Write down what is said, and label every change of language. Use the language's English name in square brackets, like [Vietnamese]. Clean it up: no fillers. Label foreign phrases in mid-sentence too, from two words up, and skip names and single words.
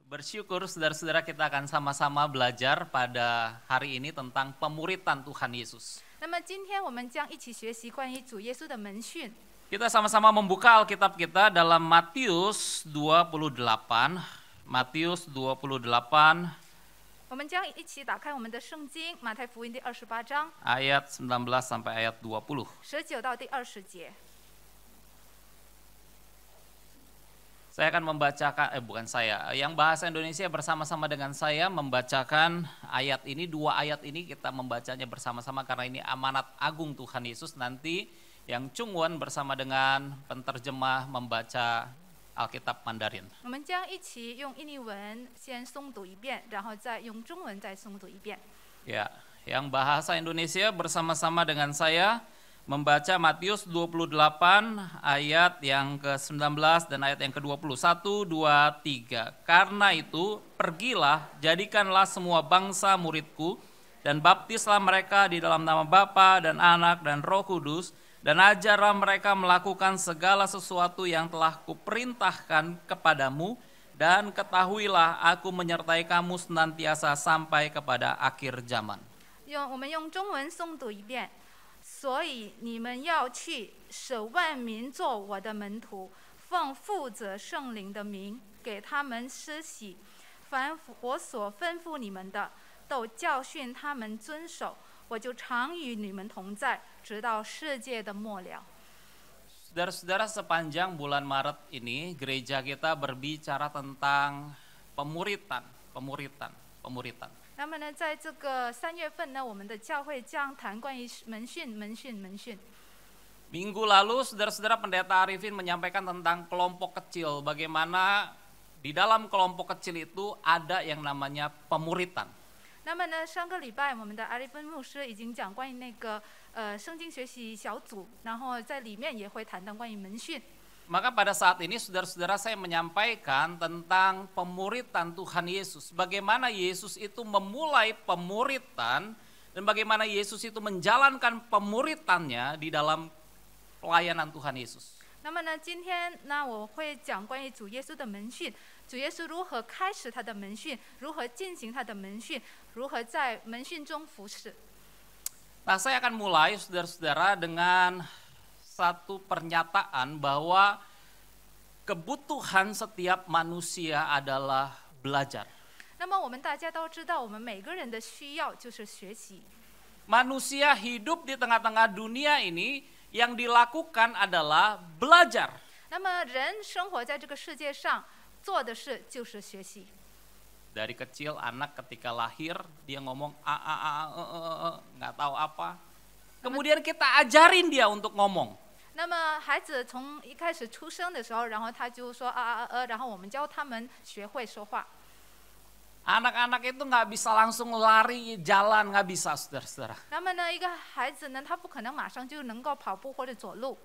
[Indonesian] Bersyukur saudara-saudara kita akan sama-sama belajar pada hari ini tentang pemuritan Tuhan Yesus. [Chinese] 那么今天我们将一起学习关于主耶稣的门训。 [Indonesian] Kita sama-sama membuka Alkitab kita dalam Matius 28. Matius 28 [Chinese] 我们将一起打开我们的圣经，马太福音第28章 [Indonesian] ayat 19 sampai ayat 20. [Chinese] 19 到第20节。 [Indonesian] Saya akan membacakan, yang bahasa Indonesia bersama-sama dengan saya membacakan ayat ini, dua ayat ini kita membacanya bersama-sama karena ini amanat agung Tuhan Yesus. Nanti yang Chungwon bersama dengan penterjemah membaca Alkitab Mandarin. [Chinese] 我们将一起用印尼文先诵读一遍，然后再用中文再诵读一遍。 [Indonesian] Ya, yang bahasa Indonesia bersama-sama dengan saya membaca Matius 28 ayat yang ke-19 dan ayat yang ke-20. 1, 2, 3. Karena itu, pergilah, jadikanlah semua bangsa muridku, dan baptislah mereka di dalam nama Bapa dan Anak dan Roh Kudus, dan ajarlah mereka melakukan segala sesuatu yang telah kuperintahkan kepadamu, dan ketahuilah aku menyertai kamu senantiasa sampai kepada akhir zaman. [Chinese] 我们用中文诵读一遍。所以你们要去，使万民做我的门徒，奉父子圣灵的名给他们施洗，凡我所吩咐你们的，都教训他们遵守。我就常与你们同在，直到世界的末了。 [Indonesian] Saudara-saudara, sepanjang bulan Maret ini gereja kita berbicara tentang pemuritan. [Chinese] 那么呢，在这个3月份呢，我们的教会将谈关于门训。 [Indonesian] Minggu lalu, saudara-saudara, Pendeta Arifin menyampaikan tentang kelompok kecil, bagaimana di dalam kelompok kecil itu ada yang namanya pemuritan. [Chinese] 那么呢，上个礼拜我们的阿利芬牧师已经讲关于那个圣经学习小组，然后在里面也会谈到关于门训。 [Indonesian] Maka pada saat ini saudara-saudara saya menyampaikan tentang pemuritan Tuhan Yesus. Bagaimana Yesus itu memulai pemuritan dan bagaimana Yesus itu menjalankan pemuritannya di dalam pelayanan Tuhan Yesus. [Chinese] 那么呢，今天呢，我会讲关于主耶稣的门训，主耶稣如何开始他的门训，如何进行他的门训，如何在门训中服侍。 [Indonesian] Nah, saya akan mulai saudara-saudara dengan satu pernyataan bahwa kebutuhan setiap manusia adalah belajar. [Chinese] 那么我们大家都知道，我们每个人的需要就是学习。 [Indonesian] Manusia hidup di tengah-tengah dunia ini yang dilakukan adalah belajar. [Chinese] 那么人生活在这个世界上，做的事就是学习。 [Indonesian] Dari kecil anak ketika lahir dia ngomong nggak tahu apa. Kemudian kita ajarin dia untuk ngomong. [Chinese] 那么孩子从一开始出生的时候，然后他就说然后我们教他们学会说话。 [Indonesian] Anak-anak itu nggak bisa langsung lari jalan, nggak bisa, saudara-saudara. [Chinese] 那么呢，一个孩子呢，他不可能马上就能够跑步或者走路。